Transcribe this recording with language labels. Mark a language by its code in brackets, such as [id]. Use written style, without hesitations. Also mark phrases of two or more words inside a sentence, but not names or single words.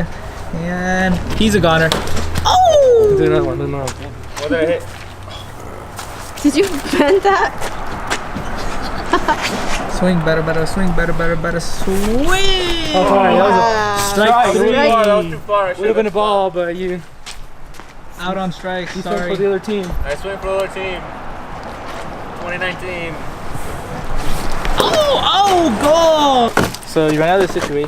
[en] And he's a goner. Oh! Do another one, do another one. What did I hit? Did you bend that? Swing, bada, bada, swing, bada, bada, bada, swing! Oh, sorry, that was a strike That three. was too far. I Would have been a ball, but you Out on strike, swing sorry. for the other team. I swing for the other team. 2019. Oh, goal! So you ran out of the situation.